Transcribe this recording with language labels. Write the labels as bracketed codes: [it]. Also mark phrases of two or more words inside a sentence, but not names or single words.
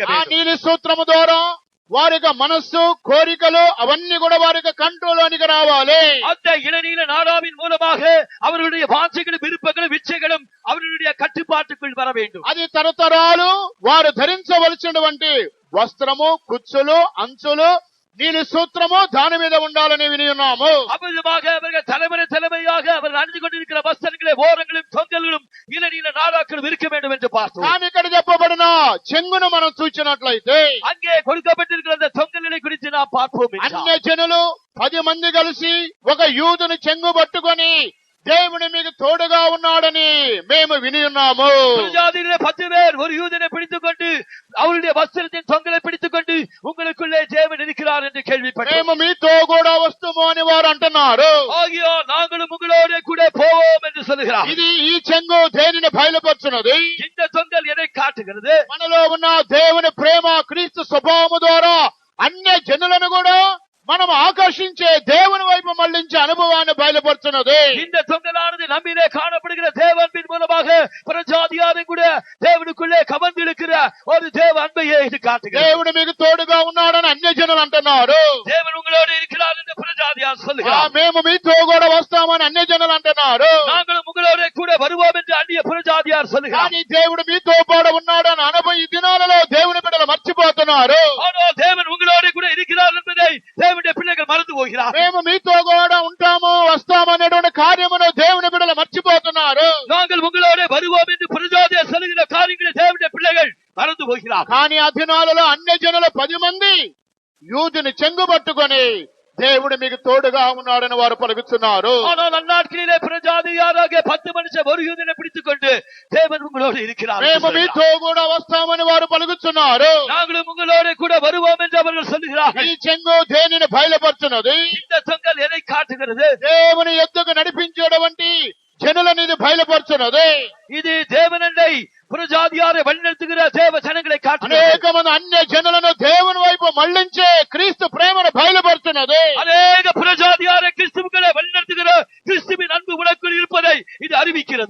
[te] ఆ [ta] வேண்டும். [te] నీలి సూత్రము ద్వారా వారి యొక్క మనస్సు, కోరికలు అవన్నీ కూడా వారి యొక్క కంట్రోల్లోనికి రావాలి. [ta] அந்த இளநீல நாடாவின் மூலமாக அவர்களுடைய வாஞ்சைகளும் விருப்பங்களும் இச்சைகளும் அவர்களுடைய கட்டுப்பாட்டுக்குள் வர வேண்டும். [te] అది తరతరాలు వారు ధరించవలసినటువంటి వస్త్రము, కుచ్చులు, అంచులు, నీలి సూత్రము దాని మీద ఉండాలని విని ఉన్నాము. [ta] அவ்விதமாக அவர்கள் தலைமையாக அவர்கள் அணிந்து கொண்டிருக்கிற வஸ்திரங்களே ஓரங்களும் தொங்கல்களும் இளநீல நாடாக்களும் இருக்க வேண்டும் என்று பார்த்தோம். [te] కానీ ఇక్కడ చెప్పబడిన చెంగును మనం చూచినట్లయితే [ta] அங்கே கொடுக்கப்பட்டிருக்கிற அந்த தொங்கல்களை குறித்து நாம் பார்ப்போம். [te] అన్య జనులు 10 మంది కలిసి ఒక యూదుని చెంగు పట్టుకొని దేవుని మీకు తోడుగా ఉన్నాడని మేము విని ఉన్నాము. [ta] புறஜாதியிலே 10 பேர் ஒரு யூதனை பிடித்துக் கொண்டு அவருடைய வஸ்திரத்தின் தொங்கலை பிடித்துக் கொண்டு உங்களுக்குள்ளே தேவன் இருக்கிறார் என்று கேள்விப்பட்டோம். [te] మేము మీతో కూడా వస్తాము అని వారు అంటున్నారు. [ta] ஆகியோ நாங்களும் உங்களோட கூட போவோம் என்று சொல்லுகிறார். [te] ఇది ఈ చెంగు దేనిని బయలుపరుచున్నది? [ta] இந்த தொங்கல் எதை காட்டுகிறது? [te] మనలో ఉన్న దేవుని ప్రేమ, క్రీస్తు స్వభావము ద్వారా అన్య జనులను కూడా మనం ఆకర్షించే దేవుని వైపు మళ్లించే అనుభవాన్ని బయలుపరుచున్నది. [ta] இந்த தொங்கலானது நம்மிலே காணப்படுகிற தேவன்பின் மூலமாக புறஜாதியாரை கூட தேவனுக்குள்ளே கவர்ந்திருக்கிற ஒரு தேவ அன்பையே இது காட்டுகிறது. [te] దేవుడు మీకు తోడుగా ఉన్నాడని అన్య జనులు అంటున్నారు. [ta] தேவன் உங்களோடு இருக்கிறார் என்று புறஜாதியார் சொல்லுகிறார். [te] మేము మీతో కూడా వస్తామని అన్య జనులు అంటున్నారు. [ta] நாங்களும் உங்களோட கூட வருவோம் என்று அந்நிய புறஜாதியார் சொல்லுகிறார். [te] కానీ దేవుడు మీతో పాటు ఉన్నాడని అనుభవం ఈ దినాలలో దేవుని బిడ్డలు మర్చిపోతున్నారు. [ta] ஆனால் தேவன் உங்களோடு கூட இருக்கிறார் என்பதை தேவனுடைய பிள்ளைகள் மறந்து போகிறார். [te] మేము మీతో కూడా ఉంటాము, వస్తామనేటువంటి కార్యమును దేవుని బిడ్డలు మర్చిపోతున్నారు. [ta] நாங்கள் உங்களோட வருவோம் என்று புறஜாதியார் சொல்லுகிற காரியங்களை தேவனுடைய பிள்ளைகள் மறந்து போகிறார். [te] కానీ ఆ దినాలలో అన్య జనులు 10 మంది యూదుని చెంగు పట్టుకొని దేవుడు మీకు తోడుగా ఉన్నాడని వారు పలుకుతున్నారు. [ta] ஆனால் அந்நாட்களிலே புறஜாதியாராகிய 10 மனுஷர் ஒரு யூதனை பிடித்துக் கொண்டு தேவன் உங்களோடு இருக்கிறார். [te] మేము మీతో కూడా వస్తామని వారు పలుకుతున్నారు. [ta] நாங்களும் உங்களோட கூட வருவோம் என்று அவர்கள் சொல்லுகிறார்கள். [te] ఈ చెంగు దేనిని బయలుపరుచున్నది? [ta] இந்த தொங்கல் எதை காட்டுகிறது? [te] దేవుని ఎద్దుకు నడిపించేటువంటి జనులను ఇది బయలుపరుచున్నది. [ta] இது தேவனண்டை புறஜாதியாரை வழிநடத்துகிற தேவ ஜனங்களை காட்டுகிறது. [te] అనేక మంది అన్య జనులను దేవుని వైపు మళ్లించే క్రీస్తు ప్రేమను బయలుపరుచున్నది. [ta] அநேக புறஜாதியாரை கிறிஸ்துவுக்களை வழிநடத்துகிற கிறிஸ்துவின் அன்பு உனக்குள் இருப்பதை இது அறிவிக்கிறது.